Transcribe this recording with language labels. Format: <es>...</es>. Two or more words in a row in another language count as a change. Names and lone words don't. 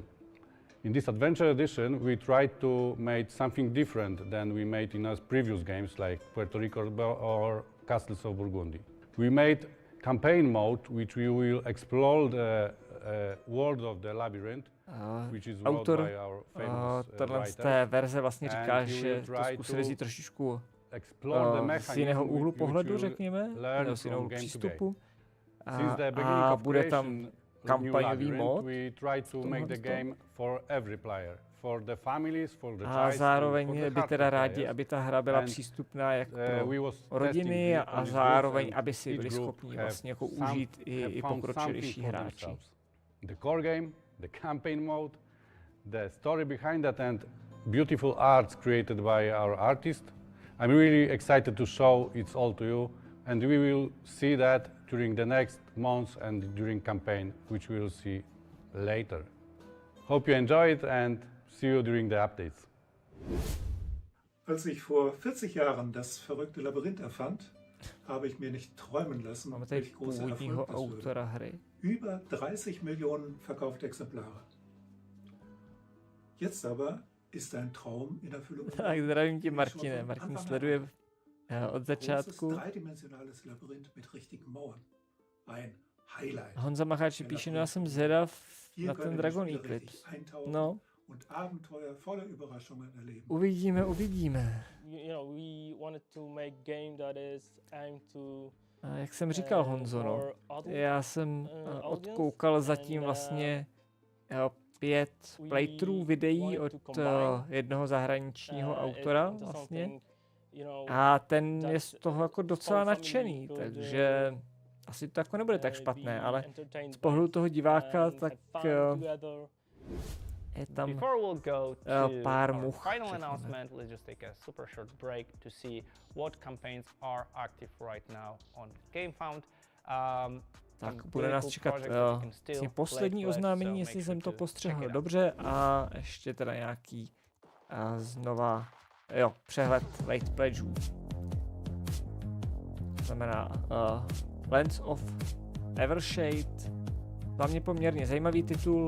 <en>In this Adventure Edition, we tried to make something different than we made in our previous games like Puerto Rico or Castles of Burgundy. We made campaign mode, which we will explore the world of the labyrinth, which is wrote by our famous</en> <cs>z té verze vlastně říká, že to zkusili vzít trošičku z jiného úhlu pohledu, řekněme, nebo z jiného přístupu. A bude tam kampaňový mod. A zároveň by teda rádi, aby ta hra byla přístupná jak pro rodiny a zároveň, aby si byli schopni vlastně jako užít i pokročilejší hráči.</cs> <en>The core game, the campaign mode, the story behind that and beautiful arts created by our artist. I'm really excited to show it all to you And we will see that during the next months and during campaign, which we will see later. Hope you enjoy it and see you during the updates.</en> <de>Als ich vor 40 Jahren das verrückte Labyrinth erfand, habe ich mir nicht träumen lassen, welch großer Erfolg das würde. Über 30 Millionen verkaufte Exemplare. Jetzt aber ist ein Traum in Erfüllung.</de> <cs>Tak, zdravím tě, Martine. Martin sleduje od začátku.</cs> <de>Dreidimensionales Labyrinth mit richtigen Mauern. Ein Highlight.</de> <cs>Honza Macháč píše, no já jsem zvědav na ten Dragon Eclipse. No.</cs> <de>Und Abenteuer voller Überraschungen erleben.</de> <cs>Uvidíme. A jak jsem říkal, Honzo, no, já jsem odkoukal zatím vlastně 5 playthrough videí od jednoho zahraničního autora vlastně. A ten je z toho jako docela nadšený, takže asi to jako nebude tak špatné, ale z pohledu toho diváka tak je tam pár much.</cs> <en>Final announcement, let's just take a super short break to see what campaigns are active right now on GameFound.</en> <cs>Tak bude nás čekat poslední oznámení, jestli jsem to postřehl dobře, a ještě teda nějaký znova, přehled</cs> <en>late pledgeů.</en> <cs>To znamená Lands of Evershade, za mě poměrně zajímavý titul.</cs>